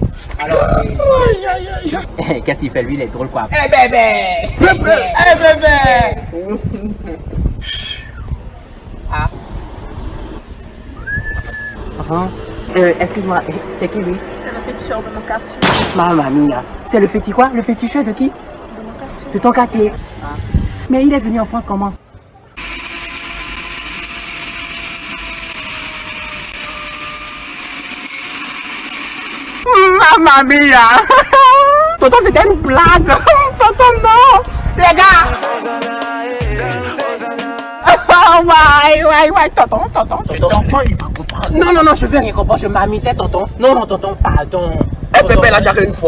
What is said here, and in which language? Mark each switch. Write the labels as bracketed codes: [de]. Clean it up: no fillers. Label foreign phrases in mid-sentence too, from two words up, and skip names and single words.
[fr] Alors, qu'est-ce qu'il fait lui? Il est drôle quoi. Eh bébé. Peuple. Eh bébé. Ah. Excuse-moi, c'est qui lui? C'est le féticheur de mon quartier. [it] Mamma mia. [fr] C'est le fétiche quoi? Le féticheur de qui? De mon quartier. De ton quartier. Ah. Mais il est venu en France comment? [it] Mamma mia. [fr] Tonton, c'était une blague. Tonton, non. Les gars. Ouais, tonton. Cet enfant, il va comprendre. Non, je veux rien comprendre, je m'amusais, tonton. Non, tonton, pardon. Eh, bébé l'a déjà une fois.